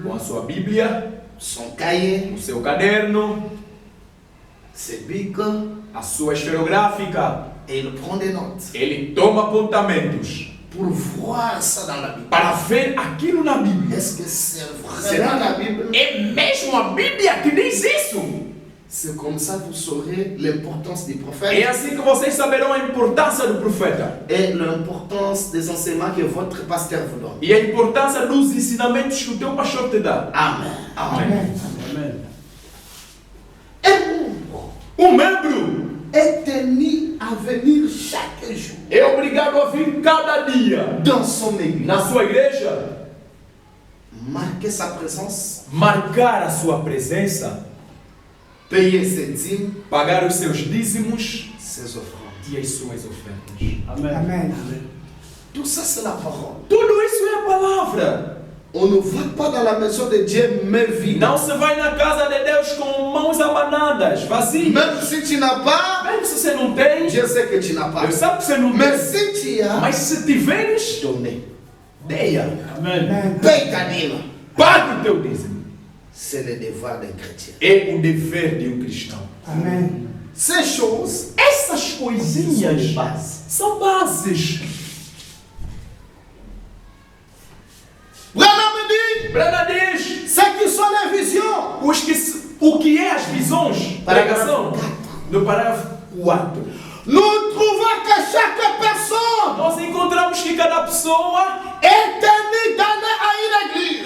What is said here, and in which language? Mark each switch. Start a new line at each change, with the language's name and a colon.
Portuguese: Com a sua Bíblia,
French: son cahier,
Portuguese: o seu caderno,
French: ses bics,
Portuguese: a sua esferográfica.
French: et il prend des notes
Portuguese: Ele toma apontamentos
French: pour voir ça dans la Bible.
Portuguese: para ver aquilo na Bíblia.
French: Est-ce que c'est vraiment la Bible?
Portuguese: É mesmo a Bíblia que diz isso.
French: C'est comme ça que vous saurez l'importance des
Portuguese: É
French: prophètes
Portuguese: assim que vocês saberão a importância do profeta.
French: et l'importance des enseignements que votre pasteur vous donne.
Portuguese: E a importância dos ensinamentos que o teu pastor te dá. Amen. Amém. Amen.
French: Un membre
Portuguese: Um membro
French: est tenu à venir chaque jour
Portuguese: é obrigado a vir cada dia
French: dans son église,
Portuguese: na sua igreja,
French: marquer sa présence,
Portuguese: marcar a sua presença,
French: payer ses dîmes,
Portuguese: pagar os seus dízimos
French: ses offrandes.
Portuguese: e as suas ofertas. Amen. Amen.
French: Tout ça, c'est la parole.
Portuguese: Tudo isso é a palavra.
French: On ne va pas dans la maison de Dieu main vide.
Portuguese: Não se vai na casa de Deus com mãos abanadas, vazias.
French: Même si tu n'as pas,
Portuguese: Mesmo se você não tem,
French: je sais que tu n'as pas.
Portuguese: eu sei que você não
French: Mais
Portuguese: tem.
French: si tu as,
Portuguese: Mas se tiveres,
French: donné.
Portuguese: deia. Amen.
French: Paye ta dîme.
Portuguese: Pague o teu dízimo.
French: C'est le devoir d'un chrétien.
Portuguese: É o dever de um cristão. Amen.
French: Ces choses
Portuguese: Essas
French: sont
Portuguese: coisinhas
French: des bases.
Portuguese: são bases.
French: Branham dit,
Portuguese: Brana diz
French: ce qui sont les visions.
Portuguese: o que é as visões. Pregação. No parágrafo 4.
French: Nous trouvons que chaque personne
Portuguese: Nós encontramos que cada pessoa
French: est tenue d'aller à une église